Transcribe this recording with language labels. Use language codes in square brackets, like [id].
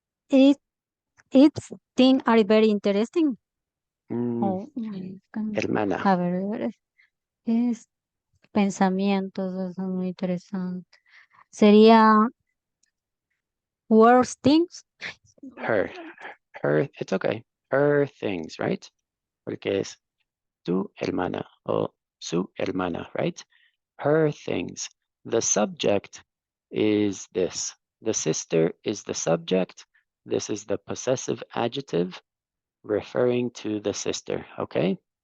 [en] Its things are very interesting. Oh, [es] Hermana. a ver, es pensamientos, son muy interesantes. Sería [en] worst things. Her, it's okay. Her things, right? [es] Porque es tu hermana o su hermana, [en] right? Her things. The subject is this. The sister is the subject. This is the possessive adjective referring to the sister, okay?